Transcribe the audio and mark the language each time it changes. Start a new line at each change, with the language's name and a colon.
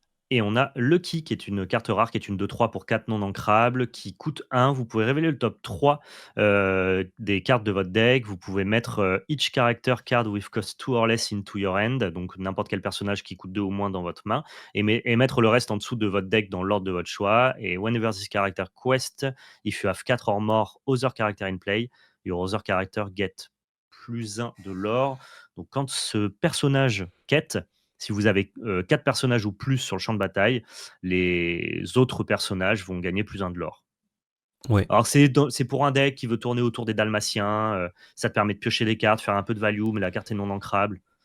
French: Et on a Lucky, qui est une carte rare, qui est une 2-3 pour 4 non ancrables, qui coûte 1. Vous pouvez révéler le top 3 des cartes de votre deck. Vous pouvez mettre
English: each character card with cost 2 or less into your hand,
French: donc n'importe quel personnage qui coûte 2 ou moins dans votre main, et mettre le reste en dessous de votre deck dans l'ordre de votre choix.
English: Et whenever this character quest, if you have 4 or more other character in play, your other character get plus 1 de l'or.
French: Donc quand ce personnage quête, si vous avez 4 personnages ou plus sur le champ de bataille, les autres personnages vont gagner plus 1 de l'or. Ouais. Alors c'est pour un deck qui veut tourner autour des Dalmatiens, ça te permet de piocher des cartes, faire un peu de value, mais la carte est non ancrable.